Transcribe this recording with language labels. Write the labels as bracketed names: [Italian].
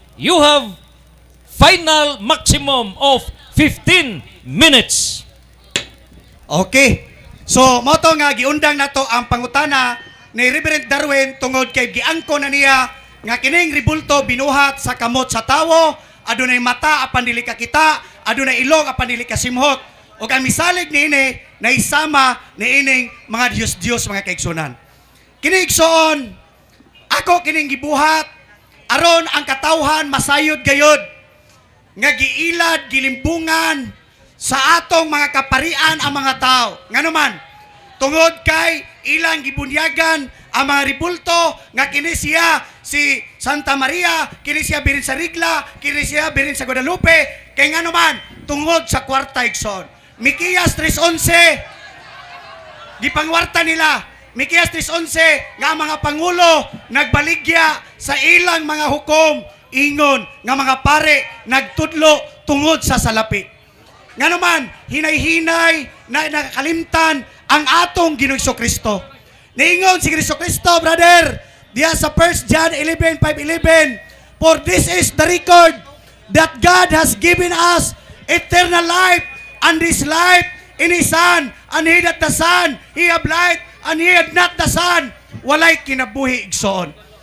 [English] You have final maximum of 15 minutes. Okay. [Cebuano] So, mo to nga giundang nato ang pangutana ni Reverend Darwin tungod kay giangko na niya nga kining ribulto binuhat sa kamot sa tawo, adunay mata apan dili ka kita, adunay ilong apan dili ka simhot. Ug ang misalig niini na isama niining mga Dios mga kaigsunan. Kini igsoon, ako kining gibuhat aron ang katawhan masayod gayod nga giilad gilimbungan sa atong mga kaparian ang mga tao. Ngano man, tungod kay ilang gibunyagan ang mga ribulto nga kini siya si Santa Maria, kini siya birin sa Rigla, kini siya birin sa Guadalupe, kay ngano man tungod sa kwarta igsoon. Mikiyas 3:11 gipangwarta nila. Mikiyas 3:11 nga ang mga pangulo nagbaligya sa ilang mga hukom ingon nga mga pare nagtudlo tungod sa salapi. Nga naman, hinay-hinay na nakakalimtan ang atong Ginoong Kristo. Niingon si Kristo, brother, diya sa [English] 1 John 11:5-11, for this is the record that God has given us eternal life, and this life in His Son, and he that the Son, he have life, and he had not the Son, [Cebuano] walay kinabuhi igsoon.